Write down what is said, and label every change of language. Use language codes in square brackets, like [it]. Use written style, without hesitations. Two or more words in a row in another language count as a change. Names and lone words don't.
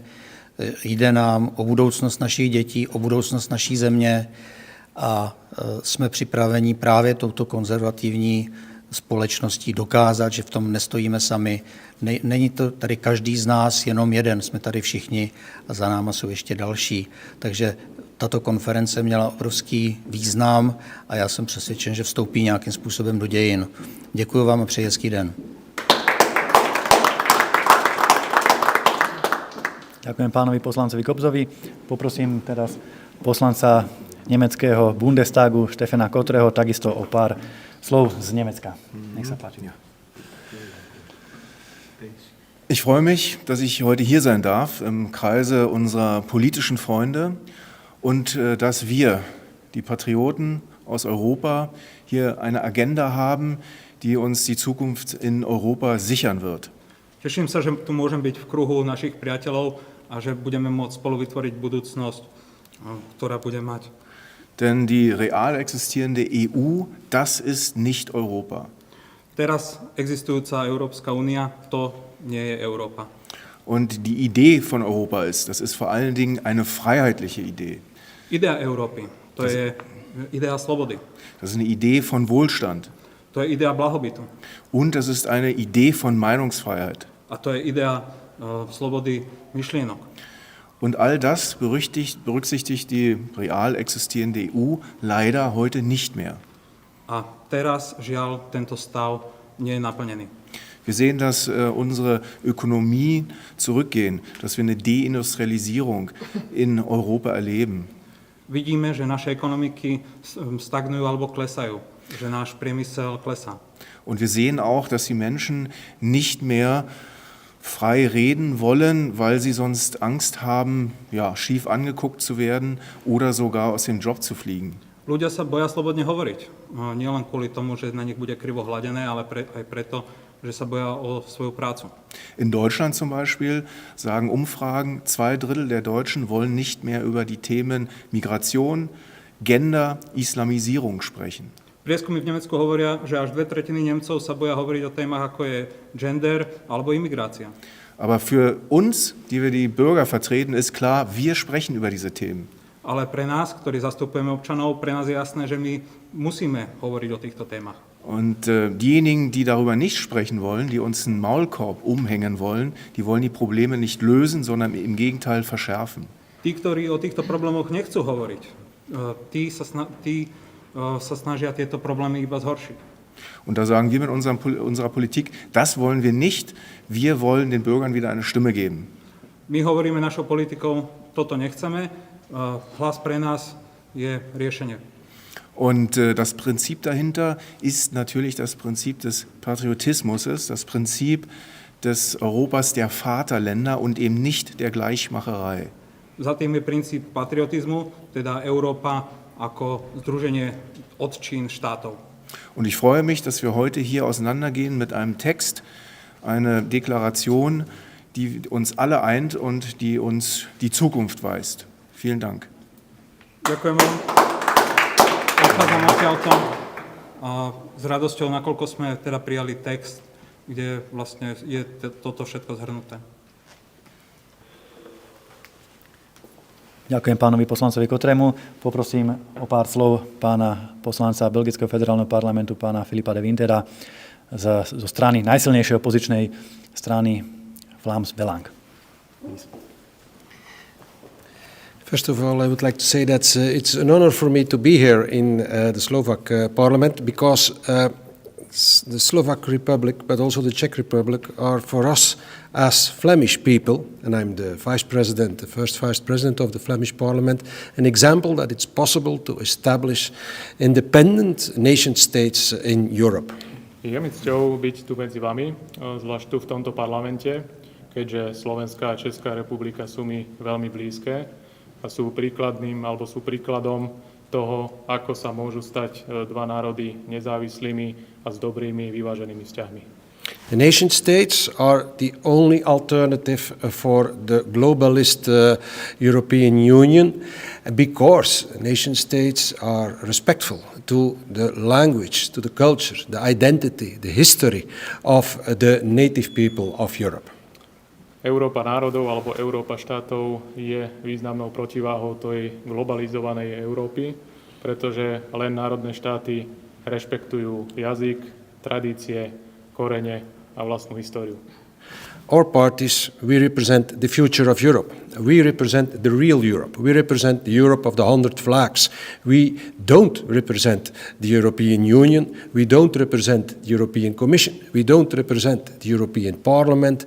[cs] Jde nám o budoucnost našich dětí, o budoucnost naší země a jsme připraveni právě touto konzervativní společností dokázat, že v tom nestojíme sami. Není to tady každý z nás jenom jeden, jsme tady všichni a za náma jsou ještě další. Takže tato konference měla obrovský význam a já jsem přesvědčen, že vstoupí nějakým způsobem do dějin. Děkuji vám a přeji hezký den. [sk] Ďakujem pánovi poslancovi Kobzovi. Poprosím teraz poslanca nemeckého Bundestagu Stefana Kotreho takisto o pár slov z Nemecka. Nech sa páči. [de] Ich freue mich, dass ich heute hier sein darf im Kreise unserer politischen Freunde und dass wir, die Patrioten aus Europa, hier eine Agenda haben, die uns die Zukunft in Europa sichern wird. [sk] Teším sa, že tu môžem byť v kruhu našich priateľov a že budeme môcť spolu vytvoriť budúcnosť, ktorá bude mať. [de] Denn die real existierende EU, das ist nicht Europa. [sk] Teraz existujúca Európska únia, to nie je Európa. [de] Und die Idee von Europa ist, das ist vor allen Dingen eine freiheitliche Idee. [sk] Idea Európy, to je idea slobody. [de] Das ist eine Idee von Wohlstand. [sk] To je idea blahobytu. [de] Und das ist eine Idee von Meinungsfreiheit. [sk] A to je idea slobody myšlienok. [de] Und all das berücksichtigt die real existierende EU leider heute nicht mehr. [sk] A teraz, žiaľ, tento stav nie je naplnený. [de] Wir sehen, dass unsere Ökonomie zurückgehen, dass wir eine Deindustrialisierung in Europa erleben. [sk] Vidíme, že naše ekonomiky stagnujú alebo klesajú, že náš priemysel klesá. [de] Und wir sehen auch, dass die Menschen nicht mehr frei reden wollen, weil sie sonst Angst haben, ja, schief angeguckt zu werden oder sogar aus dem Job zu fliegen. [sk] Ľudia sa boja slobodne hovoriť. Nielen kvôli tomu, že na nich bude krivo hladené, ale aj preto, že sa boja o svoju prácu. [de] In Deutschland zum Beispiel sagen Umfragen, 2/3 der Deutschen wollen nicht mehr über die Themen Migration, Gender, Islamisierung sprechen. [sk] Prieskumy v Nemecku hovoria, že až 2/3 Nemcov sa boja hovoriť o témach, ako je gender alebo imigrácia. [de] Aber für uns, die wir die Bürger vertreten, ist klar, wir sprechen über diese Themen. [sk] Ale pre nás, ktorí zastupujeme občanov, pre nás je jasné, že my musíme hovoriť o týchto témach. [de] Und diejenigen, die darüber nicht sprechen wollen, die uns einen Maulkorb umhängen wollen, die wollen die Probleme nicht lösen, sondern im Gegenteil verschärfen. [sk] Tí, ktorí o týchto problémoch nechcú hovoriť, tí sa snažia tieto problémy iba zhoršiť. [de] Und da sagen wir mit unserer Politik, das wollen wir nicht. Wir wollen den Bürgern wieder eine Stimme geben. [sk] My hovoríme našou politikou, toto nechceme, hlas pre nás je riešenie. [de] Und das Prinzip dahinter ist natürlich das Prinzip des Patriotismus, das Prinzip des Europas der Vaterländer und eben nicht der Gleichmacherei. [sk] Za tým je princíp patriotizmu, teda Európa ako združenie otčín štátov. [de] Und ich freue mich, dass wir heute hier auseinandergehen mit einem Text, eine Deklaration, die uns alle eint und die uns die Zukunft weist. Vielen Dank. [sk] Ďakujem vám. Odchádzam odtiaľto s radosťou, nakoľko sme teda prijali text, kde vlastne je toto všetko zhrnuté. Ďakujem pánovi poslancovi Kotremu. Poprosím o pár slov pána poslanca Belgického federálneho parlamentu, pána Filipa de Wintera, zo strany najsilnejšej opozičnej strany Vlaams Belang. [en] First of all, I would like to say that it's an honor for me to be here in the Slovak parliament because the Slovak Republic, but also the Czech Republic, are for us as Flemish people, and I'm the first vice president of the Flemish parliament, an example that it's possible to establish independent nation states in Europe. [sk] Je mi cťou byť tu medzi vami, zvlášť tu v tomto parlamente, keďže Slovenská a Česká republika sú mi veľmi blízke a sú príkladom toho, ako sa môžu stať dva národy nezávislými a s dobrými vyváženými vzťahmi. [en] The nation states are the only alternative for the globalist European Union because nation states are respectful to the language, to the culture, the identity, the history of the native people of Europe. [sk] Európa národov alebo Európa štátov je významnou protiváhou tej globalizovanej Európy, pretože len národné štáty rešpektujú jazyk, tradície, korene a vlastnú históriu. [en] Our parties, we represent the future of Europe. We represent the real Europe. We represent the Europe of the 100 flags. We don't represent the European Union. We don't represent the European Commission. We don't represent the European Parliament.